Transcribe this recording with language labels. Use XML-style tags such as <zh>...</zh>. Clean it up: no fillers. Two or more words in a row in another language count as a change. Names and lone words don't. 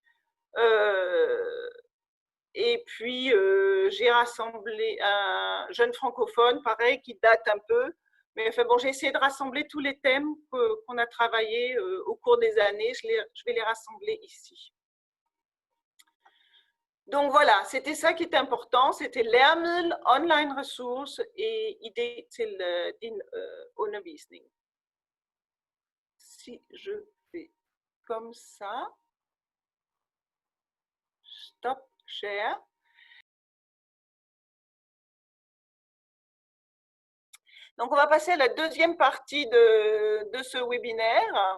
<fr>Et puis, j'ai rassemblé un jeune francophone, pareil, qui date un peu. Mais enfin bon, j'ai essayé de rassembler tous les thèmes qu'on a travaillés au cours des années. Je vais les rassembler ici. Donc voilà, c'était ça qui était important. C'était læremiddel, online ressources et idée</fr> <da>til din undervisning.</da> <fr>Si je fais comme ça,</fr> <en>stop share.</en> <fr>Donc, on va passer à la deuxième partie de ce webinaire.</fr>